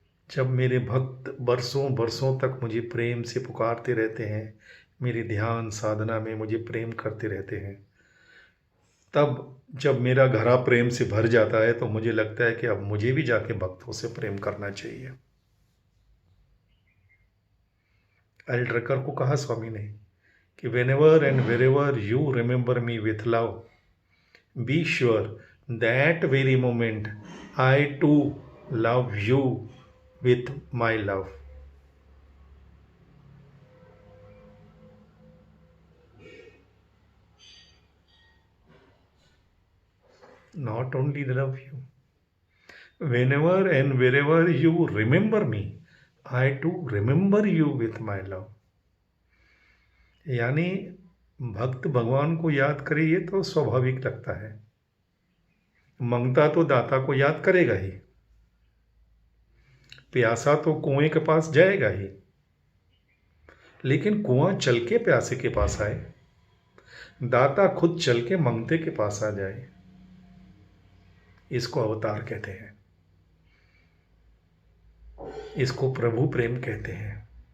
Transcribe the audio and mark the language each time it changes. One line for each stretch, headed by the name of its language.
Hindi: जब मेरे भक्त बरसों बरसों तक मुझे प्रेम से पुकारते रहते हैं, मेरी ध्यान साधना में मुझे प्रेम करते रहते हैं, तब जब मेरा घड़ा प्रेम से भर जाता है तो मुझे लगता है कि अब मुझे भी जाके भक्तों से प्रेम करना चाहिए।
English: L Drucker
Hindi: को कहा स्वामी ने कि
English: whenever and wherever you remember me with love, be sure that very moment I too love you with my love. Not only love you, whenever and wherever you remember me, I too remember you with my love.
Hindi: यानी भक्त भगवान को याद करे ये तो स्वाभाविक लगता है, मंगता तो दाता को याद करेगा ही, प्यासा तो कुएं के पास जाएगा ही, लेकिन कुआं चल के प्यासे के पास आए, दाता खुद चल के मंगते के पास आ जाए, इसको अवतार कहते हैं, इसको प्रभु प्रेम कहते हैं।